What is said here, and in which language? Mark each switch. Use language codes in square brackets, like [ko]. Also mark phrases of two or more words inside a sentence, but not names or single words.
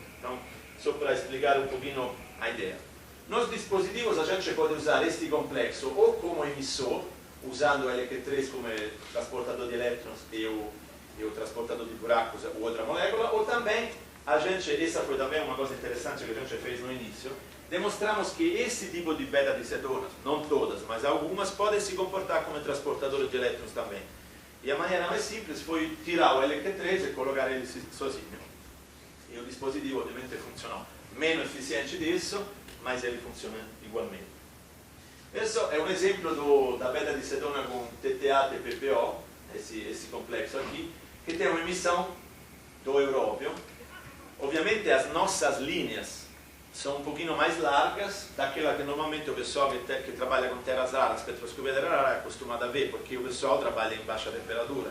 [pt] Então, só para explicar um pouquinho a ideia. Nos dispositivos a gente pode usar este complexo ou como emissor, usando o LQ3 como transportador de elétrons e o transportador de buracos ou outra molécula, ou também a gente, essa foi também uma coisa interessante que a gente fez no início, demonstramos que esse tipo de beta-dicetonas, não todas, mas algumas, podem se comportar como transportadores de elétrons também. E a maneira mais simples foi tirar o LQ3 e colocar ele sozinho. E o dispositivo ovviamente funcionou meno eficiente disso, mas ele funciona igualmente. [it] Questo è un esempio [pt] da beta-dicetona com TTA e TPPO, esse complexo aqui, que tem uma emissão do Euróbio. Obviamente as nossas linhas são um pouquinho mais largas daquela que normalmente o pessoal que trabalha com terras raras, spettroscopia terra rara, é acostumado a ver, porque o pessoal trabalha em baixa temperatura.